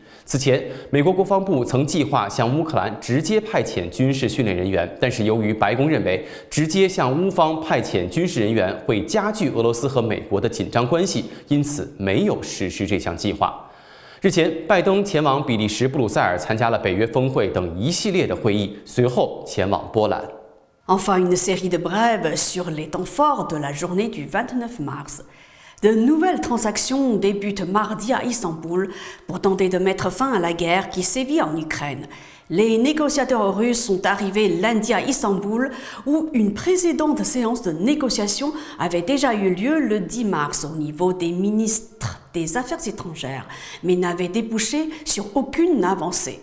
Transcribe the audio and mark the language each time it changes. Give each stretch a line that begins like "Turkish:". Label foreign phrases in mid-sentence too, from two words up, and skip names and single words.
Chinese: 此前，美国国防部曾计划向乌克兰直接派遣军事训练人员，但是由于白宫认为直接向乌方派遣军事人员会加剧俄罗斯和美国的紧张关系，因此没有实施这项计划。日前，拜登前往比利时布鲁塞尔参加了北约峰会等一系列的会议，随后前往波兰。
French: Enfin, une série de brèves sur les temps forts de la journée du 29 mars. De nouvelles transactions débutent mardi à Istanbul pour tenter de mettre fin à la guerre qui sévit en Ukraine. Les négociateurs russes sont arrivés lundi à Istanbul où une précédente séance de négociation avait déjà eu lieu le 10 mars au niveau des ministres des Affaires étrangères, mais n'avait débouché sur aucune avancée.